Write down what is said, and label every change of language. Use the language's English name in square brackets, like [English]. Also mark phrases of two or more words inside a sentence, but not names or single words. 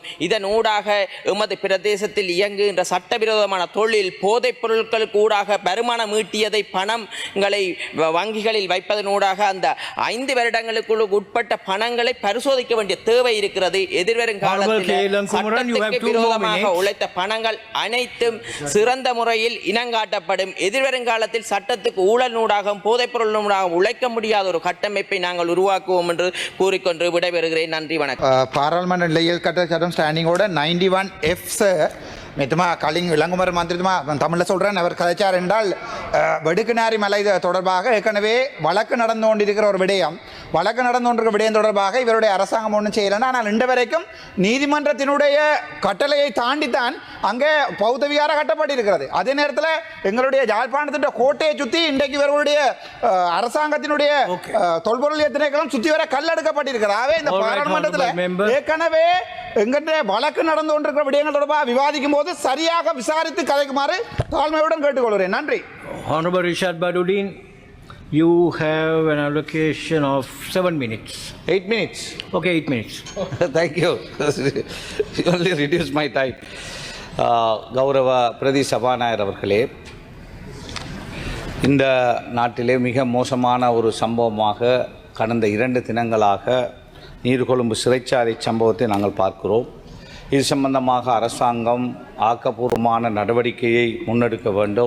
[Tamil] இதன் ஊடாக எமது பிரதேசத்தில் இயங்குகின்ற சட்டவிரோதமான தொழில் போதைப் பொருட்களுக்கு ஊடாக வருமானம் ஈட்டியதை பணங்களை வங்கிகளில் வைப்பதனூடாக அந்த 5 வருடங்களுக்குள் உட்பட்ட பணங்களை பரிசோதிக்க வேண்டிய தேவை இருக்கிறது. எதிர்வரும் காலத்தில் சட்டத்துக்கு விரோதமாக உழைத்த பணங்கள் அனைத்தும் சிறந்த முறையில் இனங்காட்டப்படும். எதிர்வரும் காலத்தில் சட்டத்துக்கு ஊழல் நூடாகவும் போதைப்பொருள் நூடாகவும் உழைக்க முடியாத ஒரு கட்டமைப்பை நாங்கள் உருவாக்குவோம் என்று கூறிக்கொண்டு விடைபெறுகிறேன். நன்றி, வணக்கம். පාරල්මට ලියල් කට චටම් ස්ටෑනිිங்கோட 91F මෙතුමා කලින් இளங்குமர மந்திரிතුமா தமிழில் சொல்கிறேன். அவர் கதைச்சார் என்றால் வெடுக்குநாரி மலை தொடர்பாக ஏற்கனவே வழக்கு நடந்து கொண்டிருக்கிற ஒரு விடயம், வழக்கு நடந்து கொண்டிருக்கிற விடயம் தொடர்பாக இவருடைய அரசாங்கம் ஒன்றும் செய்யலைன்னா, ஆனால் இன்று வரைக்கும் நீதிமன்றத்தினுடைய கட்டளையை தாண்டித்தான் அங்கே பௌத்த விகார கட்டப்பட்டிருக்கிறது. அதே நேரத்தில் எங்களுடைய யாழ்ப்பாணத்தின் கோட்டையை சுற்றி இன்றைக்கு இவர்களுடைய அரசாங்கத்தினுடைய தொல்பொருள் திணைக்களம் சுற்றி வர கல் எடுக்கப்பட்டிருக்கிறது. ஆகவே இந்த பாராளுமன்றத்தில் ஏற்கனவே எங்களுடைய வழக்கு நடந்து கொண்டிருக்கிற விடயங்கள் தொடர்பாக விவாதிக்கும் போது சரியாக விசாரித்து கதைக்குமாறு தாழ்மையுடன் கேட்டுக்கொள்கிறேன். நன்றி. [English] Honorable Rishad Baduddin, you have an allocation of 7 minutes. 8 minutes. Okay, 8 minutes. Thank you. You only reduced my time. [Tamil] கௌரவ பிரதி சபாநாயகர் அவர்களே, இந்த நாட்டிலே மிக மோசமான ஒரு சம்பவமாக கடந்த 2 தினங்களாக நீர்கொழும்பு சிறைச்சாலை சம்பவத்தை நாங்கள் பார்க்கிறோம். இது சம்பந்தமாக அரசாங்கம் ஆக்கப்பூர்வமான நடவடிக்கையை முன்னெடுக்க வேண்டும்.